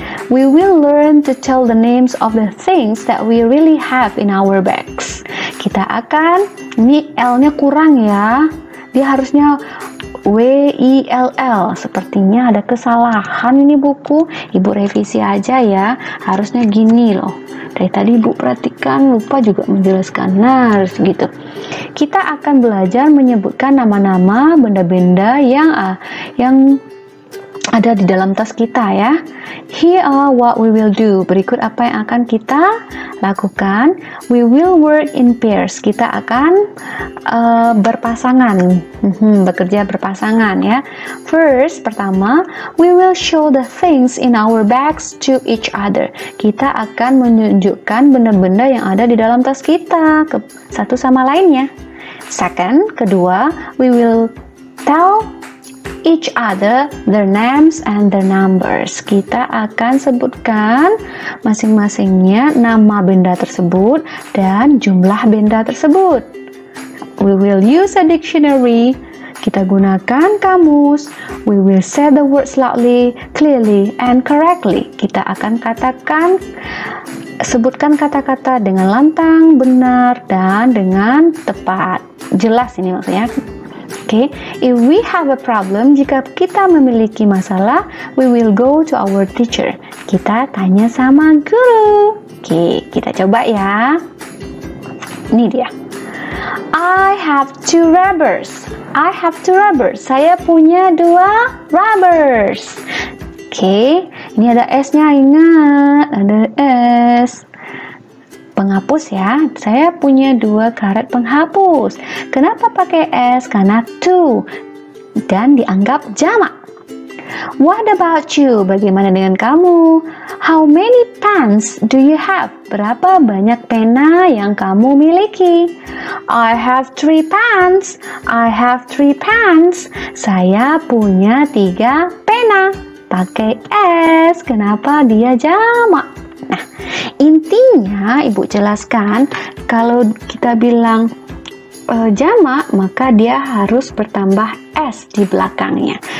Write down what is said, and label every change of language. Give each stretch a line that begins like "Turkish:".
English: We will learn to tell the names of the things that we really have in our bags.
Indonesian: Kita akan, ini L-nya kurang ya. Dia harusnya W-I-L-L. Sepertinya ada kesalahan ini buku. Ibu revisi aja ya. Harusnya gini loh. Dari tadi ibu perhatikan, lupa juga menjelaskan. Nah, harus gitu. Kita akan belajar menyebutkan nama-nama benda-benda yang ada di dalam tas kita ya.
English: Here are what we will do.
Indonesian: Berikut apa yang akan kita lakukan.
English: We will work in pairs.
Indonesian: Kita akan berpasangan, bekerja berpasangan ya.
English: First,
Indonesian: pertama,
English: we will show the things in our bags to each other.
Indonesian: Kita akan menunjukkan benda-benda yang ada di dalam tas kita ke satu sama lainnya.
English: Second,
Indonesian: kedua,
English: we will tell each other their names and their numbers.
Indonesian: Kita akan sebutkan masing-masingnya nama benda tersebut dan jumlah benda tersebut.
English: We will use a dictionary.
Indonesian: Kita gunakan kamus.
English: We will say the words loudly, clearly, and correctly.
Indonesian: Kita akan sebutkan kata-kata dengan lantang, benar, dan dengan tepat. Jelas ini maksudnya.
English: Okay, if we have a problem,
Indonesian: jika kita memiliki masalah,
English: we will go to our teacher.
Indonesian: Kita tanya sama guru. Okay, kita coba ya. Ini dia.
English: I have two rubbers. I have two rubbers.
Indonesian: Saya punya 2 rubbers. Okay, ini ada S-nya, ingat, ada S. Penghapus ya, saya punya 2 karet penghapus. Kenapa pakai S? Karena two dan dianggap jamak.
English: What about you?
Indonesian: Bagaimana dengan kamu?
English: How many pens do you have?
Indonesian: Berapa banyak pena yang kamu miliki?
English: I have 3 pens. I have 3 pens.
Indonesian: Saya punya 3 pena. Pakai S. Kenapa dia jamak? Nah, intinya Ibu jelaskan kalau kita bilang jamak, maka dia harus bertambah S di belakangnya.